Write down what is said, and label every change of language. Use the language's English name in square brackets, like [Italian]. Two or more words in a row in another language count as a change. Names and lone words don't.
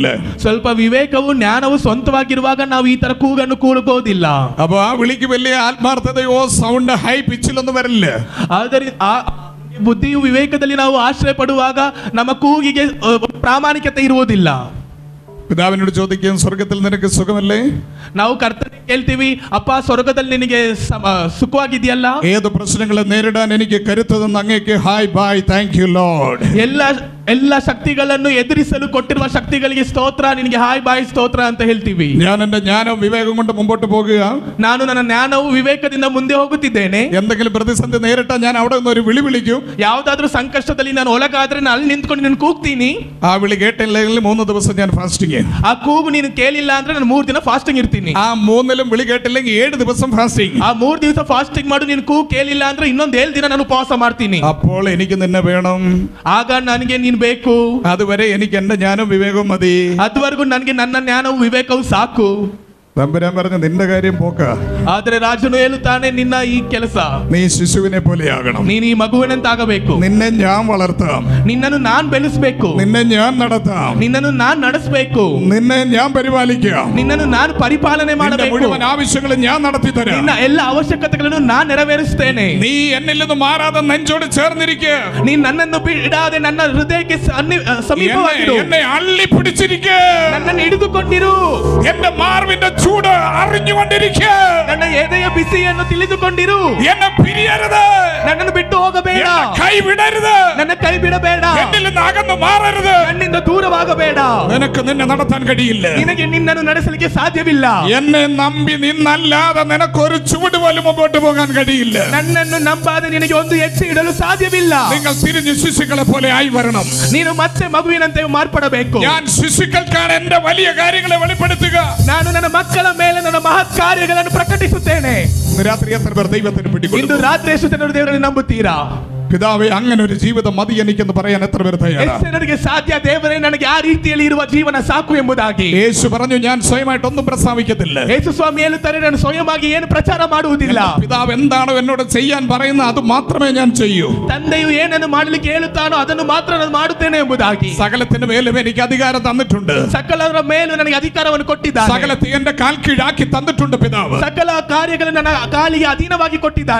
[Kannada] ಸ್ವಲ್ಪ ವಿವೇಕವು ಜ್ಞಾನವು ಸ್ವಂತವಾಗಿರುವಾಗ ನಾವು ಈ ತರ ಕೂಗನ್ನು ಕೂಗುವುದಿಲ್ಲ. [Malayalam] അപ്പൊ ആ വിളിക്ക് വലിയ ആത്മാർത്ഥതയോ [English] sound high [Malayalam] പിച്ചിലൊന്നും വരില്ല. [Kannada] ಆದ್ದರಿಂದ ಬುದ್ಧಿಯು ವಿವೇಕದಲ್ಲಿ ನಾವು ಆಶ್ರಯ ಪಡುವಾಗ ನಮ್ಮ ಕೂಗಿಗೆ ಪ್ರಾಮಾಣಿಕತೆ ಇರುವುದಿಲ್ಲ. [Malayalam] പിതാവിനോട് ചോദിക്കും സ്വർഗത്തിൽ നിനക്ക് സുഖമല്ലേ? [Kannada] ನಾವು ಕರ್ತನಿಗೆ ಕೇಳ್ತೀವಿ ಅಪ್ಪ ಸ್ವರ್ಗದಲ್ಲಿ ನಿನಗೆ ಸುಖವಾಗಿದೆಯಲ್ಲ? [Malayalam] ഏത് പ്രശ്നങ്ങളെ നേരിടാൻ എനിക്ക് കരുത്ത് തന്ന അങ്ങേക്ക് [English] hi bye thank you Lord. [Kannada] ಎಲ್ಲ ಶಕ್ತಿಗಳನ್ನು ಎದುರಿಸಲು ಕೊಟ್ಟಿರುವ ಶಕ್ತಿಗಳಿಗೆ ಸ್ತೋತ್ರ, ನಿನಗೆ [English] hi bye [Kannada] ಸ್ತೋತ್ರ ಅಂತ ಹೇಳ್ತೀವಿ. [Malayalam] ഞാൻ എന്റെ ജ്ഞാനവും വിവേകം കൊണ്ട് മുമ്പോട്ട് പോകുക. [Kannada] ನಾನು ನನ್ನ ಜ್ಞಾನವು ವಿವೇಕದಿಂದ ಮುಂದೆ ಹೋಗುತ್ತಿದ್ದೇನೆ. [Malayalam] എന്തെങ്കിലും പ്രതിസന്ധി നേരിട്ടാൽ ഞാൻ അവിടെ നിന്ന് ഒരു വിളി വിളിക്കും. [Kannada] ಯಾವುದಾದ್ರೂ ಸಂಕಷ್ಟದಲ್ಲಿ ನಾನು ಒಳಗಾದ್ರೆ ನಾನು ಅಲ್ಲಿ ನಿಂತ್ಕೊಂಡು ನಾನು ಕೂಗ್ತೀನಿ. [Malayalam] ആ വിളി കേട്ടില്ലെങ്കിൽ 3 ദിവസം ഞാൻ ഫാസ്റ്റിംഗ്. [Kannada] ಆ ಕೂಗು ನೀನು ಕೇಳಿಲ್ಲ ಅಂದ್ರೆ ನಾನು 3 ದಿನ ಫಾಸ್ಟಿಂಗ್ ಇರ್ತೀನಿ. [Malayalam] ആ 3ലും വിളി കേട്ടില്ലെങ്കിൽ 7 ദിവസം ഫാസ്റ്റിംഗ്. [Kannada] ಆ 3 ದಿವಸ ಫಾಸ್ಟಿಂಗ್ ಮಾಡು. ನೀನು ಕೂಗು ಕೇಳಿಲ್ಲ ಅಂದ್ರೆ ಇನ್ನೊಂದು 7 ದಿನ ನಾನು ಉಪವಾಸ ಮಾಡ್ತೀನಿ. [Malayalam] അപ്പോൾ എനിക്ക് നിന്നെ വേണം. [Kannada] ಆಗ ನನಗೆ ನೀನು ಬೇಕು. [Malayalam] അതുവരെ എനിക്ക് എന്റെ ജ്ഞാനവും വിവേകവും മതി. [Kannada] ಅದುವರೆಗೂ ನನಗೆ ನನ್ನ ಜ್ಞಾನವು ವಿವೇಕವು ಸಾಕು. [Malayalam] തമ്പുരാൻ പറഞ്ഞു നിന്റെ കാര്യം പോക്ക, [Kannada] ಆದ್ರೆ ರಾಜನು ಹೇಳುತ್ತಾನೆ ನಿನ್ನ ಈ ಕೆಲಸ [Malayalam] നീ ശിശുവിനെ പോലെയാകണം. [Kannada] ನೀನು ಈ ಮಗುವಿನಂತಾಗಬೇಕು. [Malayalam] നിന്നെ ഞാൻ വളർത്താം, [Kannada] ನಿನ್ನನ್ನು ನಾನ್ ಬೆಳೆಸಬೇಕು, [Malayalam] നിന്നെ ഞാൻ നടത്താം, [Kannada] ನಿನ್ನನ್ನು ನಾನ್ ನಡೆಸಬೇಕು, [Malayalam] നിന്നെ ഞാൻ പരിപാലിക്കാം, [Kannada] ನಿನ್ನನ್ನು ನಾನು ಪರಿಪಾಲನೆ [Malayalam] നിന്റെ [Kannada] ಮಾಡಬೇಕು, [Malayalam] മുഴുവൻ ആവശ്യങ്ങളും ഞാൻ നടത്തി തരാം. [Kannada] ನಿನ್ನ ಎಲ್ಲ ಅವಶ್ಯಕತೆಗಳನ್ನು ನಾನ್ ನೆರವೇರಿಸುತ್ತೇನೆ. [Malayalam] നീ എന്നിൽ നിന്ന് മാറാതെ നെഞ്ചോട് ചേർന്നിരിക്കുക, [Kannada] ನೀನ್ ನನ್ನನ್ನು ಬಿಡಾದೆ ನನ್ನ ಹೃದಯಕ್ಕೆ ಸಮೀಪವಾಗಿರು, [Malayalam] എന്നെ അള്ളി പിടിച്ചിരിക്കുക, [Kannada] ನನ್ನನ್ನು ಹಿಡಿದುಕೊಂಡಿರು, [Malayalam] എന്റെ മാർവിന്റെ ചൂട് അറിഞ്ഞുകൊണ്ടിരിക്കുക, [Kannada] ನನ್ನ ಎದೆಯ ಬಿಸಿಯನ್ನು ತಿಳಿದುಕೊಂಡಿರು, [Malayalam] എന്നെ പിരിയരുത്, [Kannada] ನನ್ನನ್ನು ಬಿಟ್ಟು ಹೋಗಬೇಡ, [Malayalam] കൈ വിടരുത്, [Kannada] ನನ್ನ ಕೈ ಬಿಡಬೇಡ, [Malayalam] എന്നിൽ നിന്ന് അകന്നു മാറരുത്. [Kannada] ನನ್ನಿಂದ ದೂರವಾಗಬೇಡ. [Malayalam] നിനക്ക് നിന്നെ നടത്താൻ കഴിയില്ല, [Kannada] ನಿನಗೆ ನಿನ್ನನ್ನು ನಡೆಸಲಿಕ್ಕೆ ಸಾಧ್ಯವಿಲ್ಲ. [Malayalam] എന്നെ നമ്പി നിന്നല്ലാതെ നിനക്കൊരു ചുവട് പോലും മുമ്പോട്ട് പോകാൻ കഴിയില്ല. [Kannada] ನನ್ನನ್ನು ನಂಬಾದೆ ನಿನಗೆ ಒಂದು ಹೆಜ್ಜೆ ಇಡಲು ಸಾಧ್ಯವಿಲ್ಲ. [Malayalam] നിങ്ങൾ തിരിഞ്ഞ് ശിശുക്കളെ പോലെ ആയി വരണം. [Kannada] ನೀನು ಮತ್ತೆ ಮಗುವಿನಂತೆ ಮಾರ್ಪಡಬೇಕು. [Malayalam] ഞാൻ ശിശുക്കൾക്കാണ് എന്റെ വലിയ കാര്യങ്ങളെ വെളിപ്പെടുത്തുക. [Kannada] ನಾನು ನನ್ನ ಮಕ್ಕಳ ಮೇಲೆ ನನ್ನ ಮಹತ್ ಕಾರ್ಯಗಳನ್ನು ಪ್ರಕಟಿಸುತ್ತೇನೆ. [Malayalam] രാത്രി എത്ര പേർ ദൈവത്തിന് പിടിക്കും? [Kannada] ಇಂದು ರಾತ್ರಿ ಎಷ್ಟು ಜನರು ದೇವರನ್ನು ನಂಬುತ್ತೀರಾ? [Malayalam] പിതാവേ, അങ്ങനെ ഒരു ജീവിതം മതി എനിക്കെന്ന് പറയാൻ എത്ര പേർ തയ്യാറാണ്? [Kannada] ಎಷ್ಟು ಜನರಿಗೆ ಸಾಧ್ಯ ದೇವರೇ ನನಗೆ ಆ ರೀತಿಯಲ್ಲಿ ಇರುವ ಜೀವನ ಸಾಕು ಎಂಬುದಾಗಿ? [Malayalam] യേശു പറഞ്ഞു, ഞാൻ സ്വയമായിട്ടൊന്നും പ്രസ്താവിക്കത്തില്ല. [Kannada] ಯೇಸು ಸ್ವಾಮಿ ಹೇಳುತ್ತಾರೆ, ನಾನು ಸ್ವಯಮಾಗಿ ಏನು ಪ್ರಚಾರ ಮಾಡುವುದಿಲ್ಲ. [Malayalam] പിതാവ് എന്താണോ എന്നോട് ചെയ്യാൻ പറയുന്നത് അത് മാത്രമേ ഞാൻ ചെയ്യൂ. [Kannada] ತಂದೆಯು ಏನನ್ನು ಮಾಡಲಿಕ್ಕೆ ಹೇಳುತ್ತಾನೋ ಅದನ್ನು ಮಾತ್ರ ನಾನು ಮಾಡುತ್ತೇನೆ ಎಂಬುದಾಗಿ. [Malayalam] സകലത്തിന് മേലും എനിക്ക് അധികാരം തന്നിട്ടുണ്ട്. [Kannada] ಸಕಲರ ಮೇಲೂ ನನಗೆ ಅಧಿಕಾರವನ್ನು ಕೊಟ್ಟಿದ್ದಾನೆ. [Malayalam] സകലത്തെ എന്റെ കാൽ കീഴാക്കി തന്നിട്ടുണ്ട് പിതാവ്. [Kannada] ಸಕಲ ಕಾರ್ಯಗಳನ್ನು ನನ್ನ ಕಾಲಿಗೆ ಅಧೀನವಾಗಿ ಕೊಟ್ಟಿದ್ದಾನೆ.